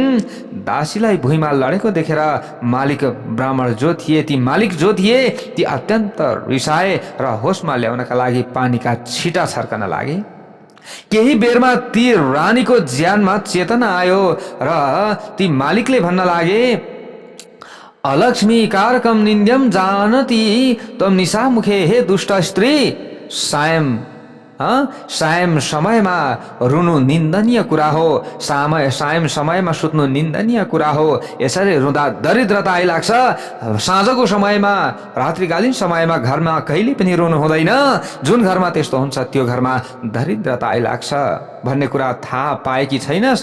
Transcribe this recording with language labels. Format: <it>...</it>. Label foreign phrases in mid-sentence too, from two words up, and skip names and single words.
<ne>दासीलाई भुइँमा लडेको देखेर मालिक ब्राह्मण जो थिए, ती मालिक जो थिए, ती अत्यन्त रिसाए र होसमा ल्याउनका लागि पानीका छिटा छर्कन लागे। केही बेरमा ती रानीको ज्यानमा चेतना आयो र ती मालिकले भन्न लागे,</ne> <sa>अलक्ष्मी कारकम निन्द्यम जानती तम निशामुखे,</sa> <ne>हे दुष्ट स्त्री, सायम समयमा रुनु निन्दनीय कुरा हो, सायम समयमा सुत्नु निन्दनीय कुरा हो। यसरी रुँदा दरिद्रता आइलाग्छ। साँझको समयमा, रात्रिकालीन समयमा घरमा कहिले पनि रुनु हुँदैन। जुन घरमा त्यस्तो हुन्छ त्यो घरमा दरिद्रता आइलाग्छ भन्ने कुरा थाहा पाएकी छैनस्?</ne>